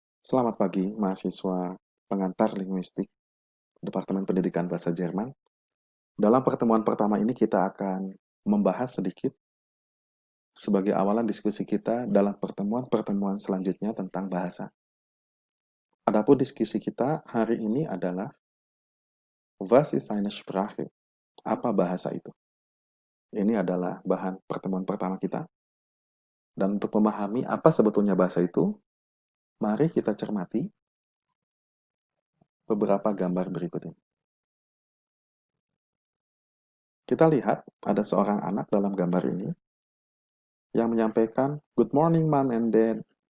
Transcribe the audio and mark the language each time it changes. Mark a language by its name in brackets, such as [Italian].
[Indonesian] Selamat pagi, mahasiswa pengantar linguistik Departemen Pendidikan Bahasa Jerman. Dalam pertemuan pertama ini kita akan membahas sedikit sebagai awalan diskusi kita dalam pertemuan-pertemuan selanjutnya tentang bahasa. Adapun diskusi kita hari ini adalah [German] Was ist eine Sprache? [Indonesian] Apa bahasa itu? Ini adalah bahan pertemuan pertama kita. Dan untuk memahami apa sebetulnya bahasa itu, mari kita cermati beberapa gambar berikut ini. Kita lihat ada seorang anak dalam gambar ini yang menyampaikan [English] good morning mom and dad.